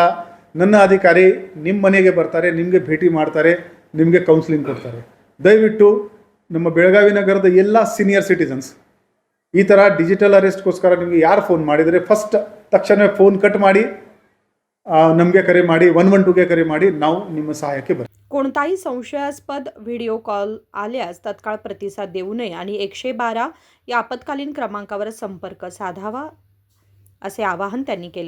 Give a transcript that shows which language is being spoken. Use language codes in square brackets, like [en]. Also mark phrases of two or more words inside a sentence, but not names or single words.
[kn] ನನ್ನ ಅಧಿಕಾರಿ ನಿಮ್ಮ ಮನೆಗೆ ಬರ್ತಾರೆ, ನಿಮಗೆ ಭೇಟಿ ಮಾಡ್ತಾರೆ, ನಿಮಗೆ ಕೌನ್ಸಿಲಿಂಗ್ ಕೊಡ್ತಾರೆ. ದಯವಿಟ್ಟು ನಮ್ಮ ಬೆಳಗಾವಿ ನಗರದ ಎಲ್ಲ [en] senior citizens [kn] ಈ ಥರ ಡಿಜಿಟಲ್ ಅರೆಸ್ಟ್ಗೋಸ್ಕರ ನಿಮಗೆ ಯಾರು ಫೋನ್ ಮಾಡಿದರೆ ಫಸ್ಟ್ ತಕ್ಷಣ [en] phone cut [kn] ಮಾಡಿ ನಮಗೆ ಕರೆ ಮಾಡಿ, 112ಗೆ ಕರೆ ಮಾಡಿ, ನಾವು ನಿಮ್ಮ ಸಹಾಯಕ್ಕೆ ಬರ್ತೀವಿ. [mr] कोणताही संशयास्पद [en] video call [mr] आल्यास तत्काळ प्रतिसाद देऊ नये आणि 112 या आपत्कालीन क्रमांकावर संपर्क साधावा असे आवाहन त्यांनी केले.